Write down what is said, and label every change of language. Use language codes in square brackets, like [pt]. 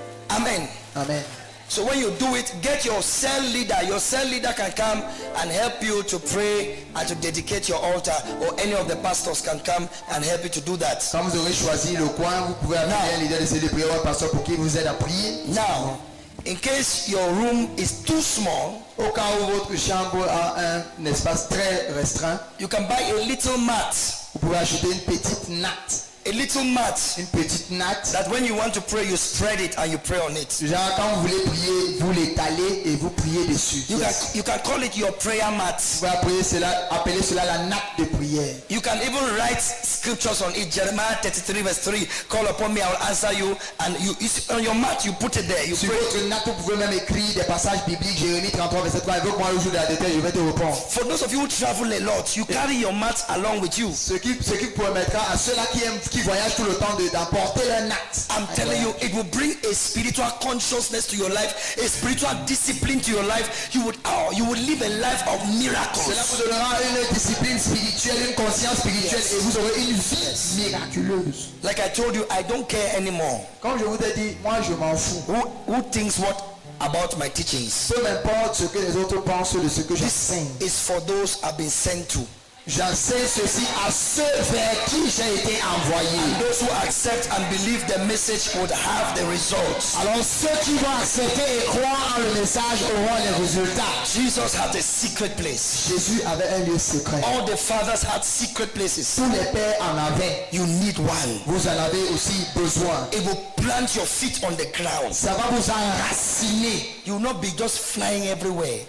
[en] Amen. Amen. So when you do it, get your cell leader. Your cell leader can come and help you to pray and to dedicate your altar, or any of the pastors can come and help you to do that. [fr] Quand vous aurez choisi le coin, vous pouvez appeler un leader de cellule de prière ou un pasteur pour qu'il vous aide à prier. [en] Now, in case your room is too small, [fr] Au cas où votre chambre a un espace très restreint, [en] you can buy a little mat. [fr] vous pouvez acheter une petite natte. [en] A little mat [fr] Une petite natte. [en] that when you want to pray, you spread it and you pray on it. [fr] Genre quand vous voulez prier, vous l'étalez et vous priez dessus. [en] You can call it your prayer mat. [fr] Vous pouvez appeler cela la natte de prière. [en] You can even write scriptures on it. Jeremiah 33 verse 3. Call upon me, I will answer you. And on your mat, you put it there. You [fr] Sur [en] pray. [fr] votre natte, vous pouvez même écrire des passages bibliques. Jérémie 33 verset 3. Évoque-moi le jour de la détresse, je vais te répondre. [en] For those of you who travel a lot, you carry your mat along with you. [fr] Ce qui permettra à ceux-là qui voyagent tout le temps d'emporter leur natte. [en] I'm telling you, it will bring a spiritual consciousness to your life, a spiritual discipline to your life. You would live a life of [fr] Cela [en] miracles. [fr] vous donnera une discipline spirituelle, une conscience spirituelle et vous aurez une vie miraculeuse. [en] Like I told you, I don't care anymore. [fr] Comme je vous ai dit, moi je m'en fous. [en] Who thinks what about my teachings? [fr] Peu m'importe ce que les autres pensent de ce que j'enseigne. [en] Is for those I've been sent to. [fr] J'enseigne ceci à ceux vers qui j'ai été envoyé. [en] Those who accept and believe the message would have the results. [fr] Alors ceux qui vont accepter et croire en le message auront les résultats. [en] Jesus had a secret place. [fr] Jésus avait un lieu secret. [en] All the fathers had secret places. [fr] Tous les pères en avaient. [en] You need one. [fr] Vous en avez aussi besoin. [en] It will plant your feet on the ground. [fr] Ça va vous enraciner. [en] You will not be just flying everywhere.